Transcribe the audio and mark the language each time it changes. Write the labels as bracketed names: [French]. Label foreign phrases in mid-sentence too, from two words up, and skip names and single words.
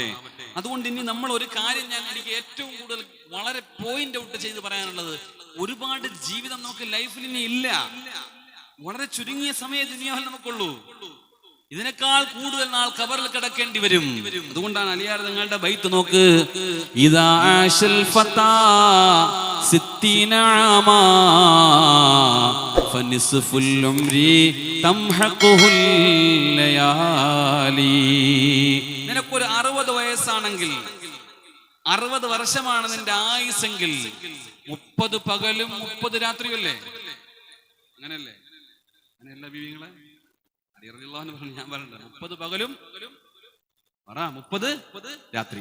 [Malayalam] അതുകൊണ്ട് ഇനി നമ്മൾ ഒരു കാര്യം, എനിക്ക് ഏറ്റവും കൂടുതൽ വളരെ [English] point out [Malayalam] ചെയ്ത് പറയാനുള്ളത്, ഒരുപാട് ജീവിതം നമുക്ക് ലൈഫിൽ ഇനി ഇല്ല. വളരെ ചുരുങ്ങിയ സമയ ദുനിയാവിൽ നമുക്കുള്ളൂ. ഇതിനേക്കാൾ കൂടുതൽ നാൾ ഖബറിൽ കിടക്കേണ്ടി വരും. അതുകൊണ്ടാണ് അലിയാർ നിങ്ങളുടെ ബൈത്ത് നോക്ക്, [Arabic] إذا عاش الفتى 60 عاما فنصف العمر تمحقه الليالي. [Malayalam] നിനക്കൊരു 60 വയസ്സാണെങ്കിൽ 60 വർഷമാണ് നിന്റെ ആയുസെങ്കിൽ 30 പകലും 30 രാത്രിയല്ലേ? അങ്ങനെയല്ലേ? അങ്ങനെയല്ല ബീവിങ്ങളെ? ഞാൻ പറഞ്ഞ 30 പകലും 30 രാത്രി.